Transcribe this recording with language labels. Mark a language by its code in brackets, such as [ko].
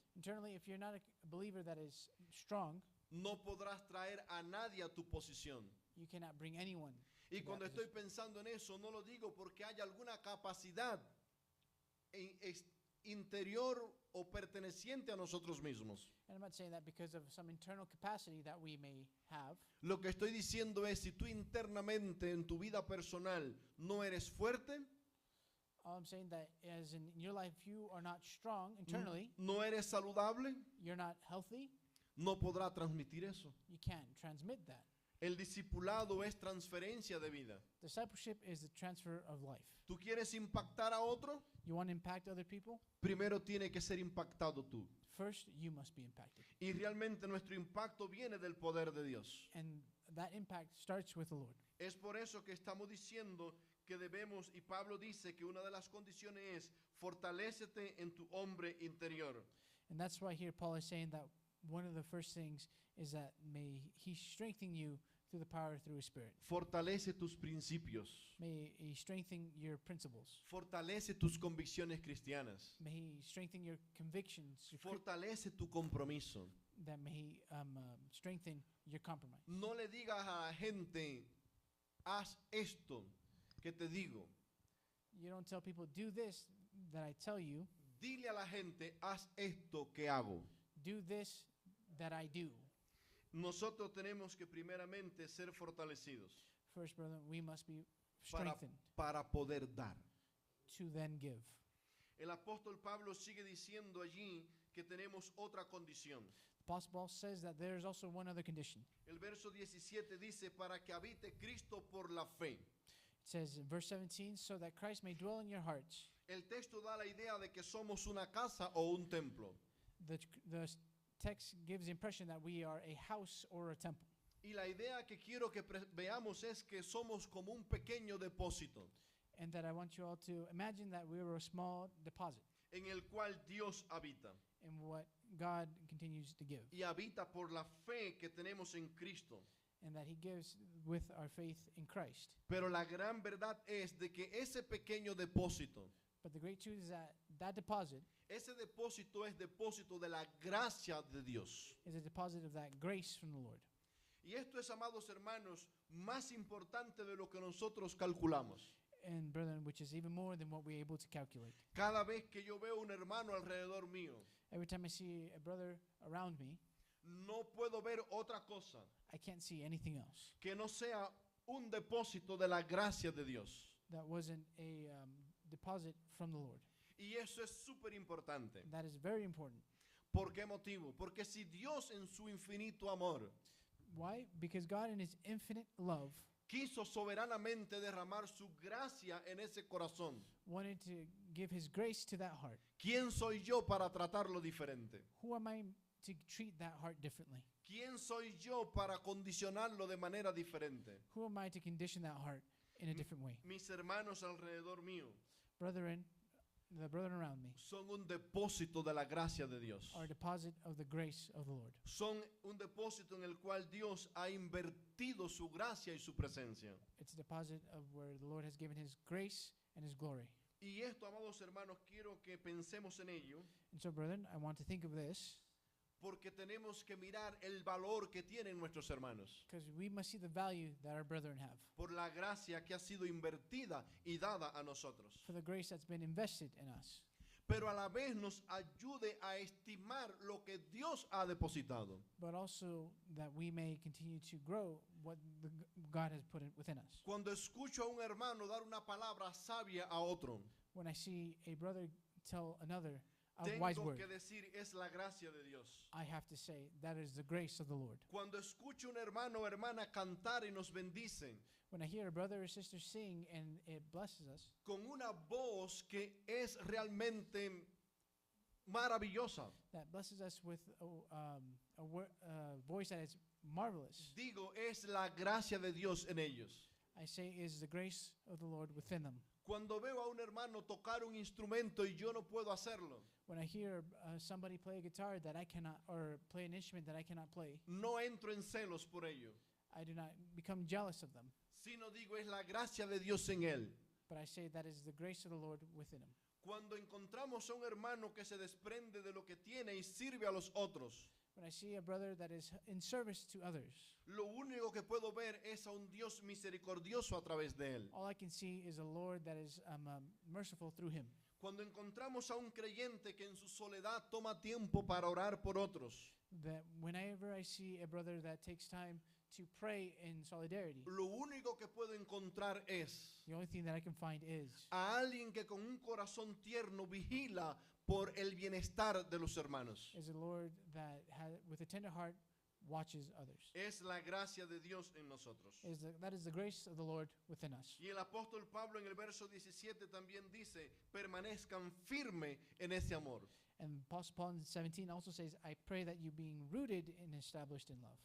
[en] Internally, if you're not a believer that is strong, [es] no podrás traer a nadie a tu posición. [en] you cannot bring anyone. [es] Y [en] to [es] cuando [en] that [es] estoy [en] position. [es] pensando en eso, no lo digo porque haya alguna capacidad interior o perteneciente a nosotros mismos. [en] And I'm not saying that because of some internal capacity that we may have. [es] Lo que estoy diciendo es, si tú internamente en tu vida personal no eres fuerte, [en] All I'm saying that as in your life, you are not strong internally, [es] no eres saludable, [en] you're not healthy, [es] no podrá transmitir eso. [en] you can't transmit that. [es] El discipulado es transferencia de vida. [en] Discipleship is the transfer of life. [es] ¿Tú quieres impactar a otro? [en] You want to impact other people? [es] Primero tiene que ser impactado tú. [en] First, you must be impacted. [es] Y realmente nuestro impacto viene del poder de Dios. [en] And that impact starts with the Lord. [es] Es por eso que estamos diciendo que debemos, y Pablo dice que una de las condiciones es, fortalécete en tu hombre interior. [en] And that's why here Paul is saying that one of the first things is that may he strengthen you through the power through his spirit. [es] Fortalece tus principios. [en] May he strengthen your principles. [es] Fortalece tus convicciones cristianas. [en] May he strengthen your convictions. [es] Fortalece tu compromiso. [en] That may he strengthen your compromise. [es] No le digas a la gente, haz esto que te digo. [en] You don't tell people, do this that I tell you. [es] Dile a la gente, haz esto que hago. [en] Do this that I do. [es] Nosotros tenemos que primeramente ser fortalecidos [en] First, brethren, we must be [es] para, [en] strengthened [es] para poder dar. [en] to then give. [es] El apóstol Pablo sigue diciendo allí que tenemos otra condición. [en] The Apostle Paul says that there is also one other condition. [es] El verso 17 dice, para que habite Cristo por la fe. [en] It says in verse 17, so that Christ may dwell in your hearts. [es] El texto da la idea de que somos una casa o un templo. [en] The text gives the impression that we are a house or a temple. [es] Y la idea que quiero que veamos es que somos como un pequeño depósito [en] And that I want you all to imagine that we are a small deposit [es] en el cual Dios habita. [en] in what God continues to give. [es] Y habita por la fe que tenemos en Cristo. [en] And that he gives with our faith in Christ. [es] Pero la gran verdad es de que ese pequeño depósito, [en] But the great truth is that that deposit [es] ese depósito es depósito de la gracia de Dios. [en] is a deposit of that grace from the Lord. [es] Y esto es, amados hermanos, más importante de lo que nosotros calculamos. [en] And brethren, which is even more than what we're able to calculate. [es] Cada vez que yo veo un hermano alrededor mío, [en] Every time I see a brother around me, [es] no puedo ver otra cosa [en] I can't see anything else [es] que no sea un depósito de la gracia de Dios. [en] that wasn't a deposit from the Lord. [es] Y eso es súper importante. [en] And that is very important. [es] ¿Por qué motivo? Porque si Dios en su infinito amor [en] Why? Because God in his infinite love [es] quiso soberanamente derramar su gracia en ese corazón, [en] wanted to give his grace to that heart. [es] ¿quién soy yo para tratarlo diferente? [en] Who am I to treat that heart differently? [es] ¿Quién soy yo para condicionarlo de manera diferente? [en] Who am I to condition that heart in a different way? [es] Mis hermanos alrededor mío [en] Brethren, the brethren around me [es] son un depósito de la gracia de Dios. [en] are a deposit of the grace of the Lord. [es] Son un depósito en el cual Dios ha invertido su gracia y su presencia. [en] It's a deposit of where the Lord has given his grace and his glory. [es] Y esto, amados hermanos, quiero que pensemos en ello, [en] And so, brethren, I want to think of this [es] porque tenemos que mirar el valor que tienen nuestros hermanos [en] because we must see the value that our brethren have [es] por la gracia que ha sido invertida y dada a nosotros. [en] for the grace that's been invested in us. [es] Pero a la vez nos ayude a estimar lo que Dios ha depositado. [en] But also that we may continue to grow what God has put within us. [es] Cuando escucho a un hermano dar una palabra sabia a otro, [en] When I see a brother tell another a wise [es] tengo [en] word, [es] que decir, es la gracia de Dios. [en] I have to say that is the grace of the Lord. [es] Cuando escucho un hermano o hermana cantar y nos bendicen [en] When I hear a brother or sister sing and it blesses us [es] con una voz que es realmente maravillosa, [en] that blesses us with a voice that is marvelous. [es] Digo, es la gracia de Dios en ellos. [en] I say is the grace of the Lord within them. [es] Cuando veo a un hermano tocar un instrumento y yo no puedo hacerlo, [en] When I hear somebody play a guitar that I cannot, or play an instrument that I cannot play, [es] no entro en celos por ello, [en] I do not become jealous of them. [es] sino digo, es la gracia de Dios en él. [en] But I say that is the grace of the Lord within him. [es] Cuando encontramos a un hermano que se desprende de lo que tiene y sirve a los otros, [en] When I see a brother that is in service to others, [es] lo único que puedo ver es a un Dios misericordioso a través de él. [en] all I can see is a Lord that is merciful through him. [es] Cuando encontramos a un creyente que en su soledad toma tiempo para orar por otros, [en] That whenever I see a brother that takes time to pray in solidarity, [es] lo único que puedo encontrar es [en] the only thing that I can find is [es] a alguien que con un corazón tierno vigila por el bienestar de los hermanos. [en] a Lord that with a tender heart watches others. [es] Es la gracia de Dios en nosotros. [en] That is the grace of the Lord within us. [es] Y el apóstol Pablo en el verso 17 también dice, permanezcan firme en ese amor. [en] And Apostle Paul in 17 also says, I pray that you being rooted and established in love.